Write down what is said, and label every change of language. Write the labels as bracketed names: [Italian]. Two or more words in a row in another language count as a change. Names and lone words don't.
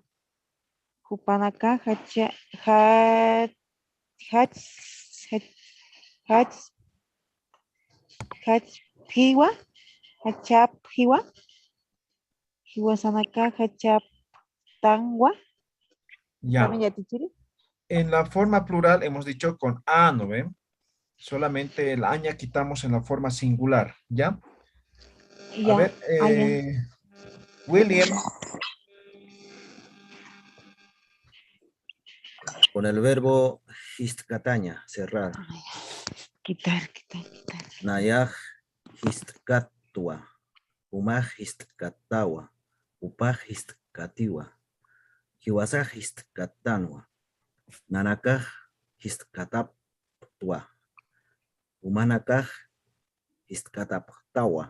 [Aymara] Hupanaka, hachaphiwa. Hachaphiwa. Hiwasanaka, hachaptangwa. [Spanish] Ya. En la forma plural hemos dicho con A, ¿no ven? Solamente el aña quitamos en la forma singular, ¿ya? Ya. A ver, William. Con el verbo histkataña, cerrar. Quitar. [Aymara] Nayaj histkatwa. Humaj histkatawa. Upaj histkatiwa. Hiwasaj histkatanwa. Nanakaj histkataptwa. Humanakaj histkataptawa.